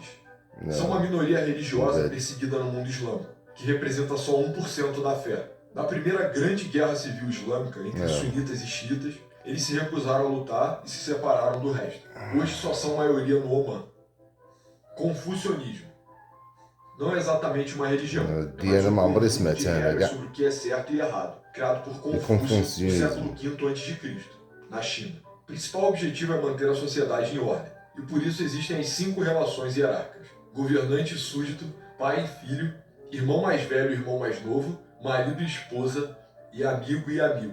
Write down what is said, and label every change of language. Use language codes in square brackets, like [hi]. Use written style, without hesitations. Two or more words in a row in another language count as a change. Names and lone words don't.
[pt] São uma minoria religiosa perseguida no mundo islâmico, que representa só 1% da fé. Na primeira grande guerra civil islâmica entre sunitas e xiitas, eles se recusaram a lutar e se separaram do resto. Hoje só são maioria no Omã. Confucionismo. Não é exatamente uma religião, [ar] دي أنا ما عمري [pt] de [ar] سمعتها أنا [pt] regras [ar] كاع. [pt] sobre o que é certo e errado, criado por Confúcio no século V a.C., na China. O principal objetivo é manter a sociedade em ordem, e por isso existem as 5 relações hierárquicas: governante e súdito, pai e filho, irmão mais velho e irmão mais novo, marido e esposa, e amigo e amigo.